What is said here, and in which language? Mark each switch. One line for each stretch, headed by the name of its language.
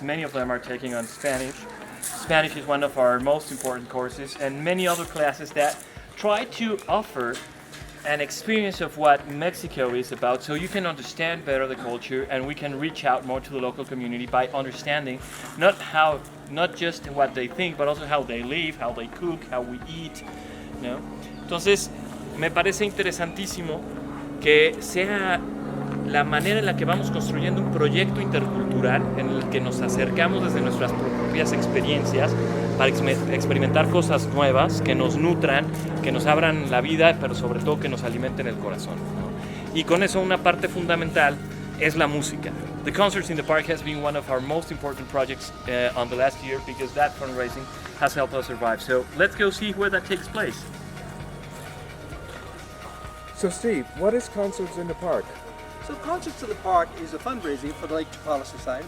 English: Many of them are taking on Spanish. Spanish is one of our most important courses, and many other classes that try to offer an experience of what Mexico is about, so you can understand better the culture, and we can reach out more to the local community by understanding not just what they think, but also how they live, how they cook, how we eat, you know?
Spanish: Entonces, me parece interesantísimo que sea la manera en la que vamos construyendo un proyecto intercultural en el que nos acercamos desde nuestras propias experiencias para experimentar cosas nuevas que nos nutran, que nos abran la vida, pero sobre todo que nos alimenten el corazón, ¿no? Y con eso una parte fundamental es la música.
English: The Concerts in the Park has been one of our most important projects on the last year, because that fundraising has helped us survive. So let's go see where that takes place. So Steve, what is Concerts in the Park? So Concerts in the Park is a fundraising for the Lake Chapala Society.